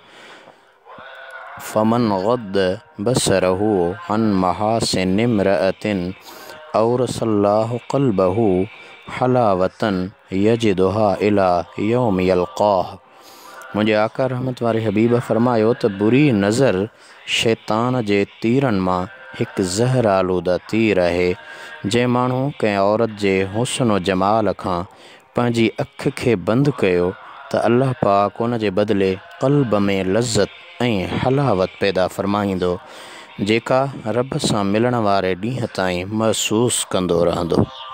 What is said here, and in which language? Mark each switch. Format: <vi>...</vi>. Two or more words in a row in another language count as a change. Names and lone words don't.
<ar>فمن غض بصره عن محاسن امرأة أورث الله قلبه حلاوة يجدها إلى يوم يلقاه.</ar> <sd>मुझे आका रहमत वारे हबीब फरमायो त बुरी नज़र शैतान जे तीरन मां एक ज़हर आलूदा तीर है। जंहिं माण्हू कंहिं औरत जे हुस्न व जमाल खां पंहिंजी अख खे बंदि कयो त अल्लाह पाक उन जे बदिले क़ल्ब में लज़्ज़त ऐं हलावत पैदा फरमाईंदो, जेका रब सां मिलण वारे ॾींहं ताईं महसूस कंदो रहंदो।</sd>